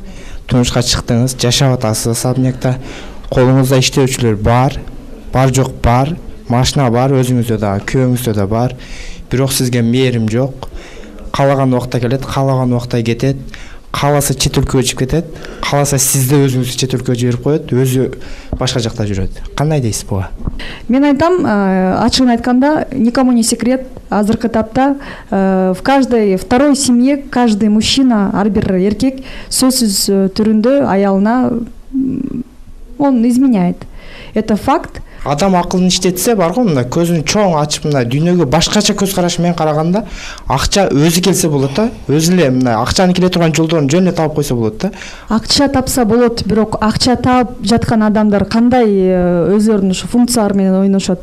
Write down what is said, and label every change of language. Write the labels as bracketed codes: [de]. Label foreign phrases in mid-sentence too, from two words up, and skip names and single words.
[ky] Турмушка чыктыңыз, жашап атасыз Асамнягда. Колуңузда иштөөчүлөр бар, жок бар, машина бар, өзүңүздө да, күйөөңүздө да бар. Бирок сизге мээрим жок. Каалаган убакта келет, каалаган убакта кетет. Кааласа чет өлкөгө чыгып кетет, кааласа сизди өзүңүз чет өлкөгө жиберип коет, өзү башка жакта жүрөт. Кандай дейсиз буга? Мен айтам, ачыгын айтканда, [ru] никому не секрет, [ky] азыркы тапта [ru] в каждой второй семье каждый мужчина, [ky] ар бир эркек сөзсүз түрүндө аялына [ru] он изменяет. Это факт. [ky] Адам акылын иштетсе бар го, мындай көзүн чоң ачып мындай дүйнөгө башкача көз караш менен караганда акча өзү келсе болот да. Өзү эле мындай акчанын келе турган жолдорун жөн эле таап койсо болот да. Акча тапса болот, бирок акча таап жаткан адамдар кандай өзлөрүнүн ушу функциялары менен ойношот?